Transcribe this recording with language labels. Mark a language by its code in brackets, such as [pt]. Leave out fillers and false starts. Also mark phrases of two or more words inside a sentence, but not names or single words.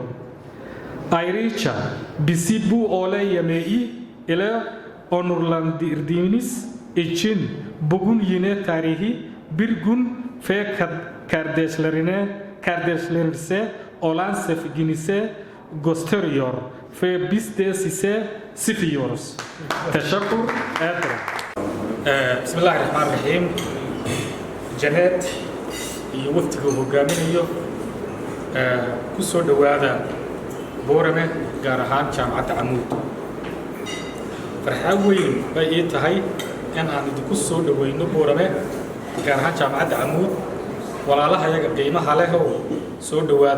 [tr] Ayrıca bizi bu olay yemeği ile onurlandırdığınız için bugün yine tarihi bir gün ve kardeşlerinize olan sevginizi gösteriyor ve biz de size seviyoruz. Teşekkür ederim. [ar] Bismillahirrahmanirrahim. [so] Janet iyo waftiga hogaaminayo ku soo dhowaada Boorame gaar ahaan Jaamacadda Amuud. Farxad weyn bay ii tahay in aan idinku soo dhoweyno Boorame gaar ahaan Jaamacadda Amuud walaalahayaga qiimaha leh oo soo dhowaada.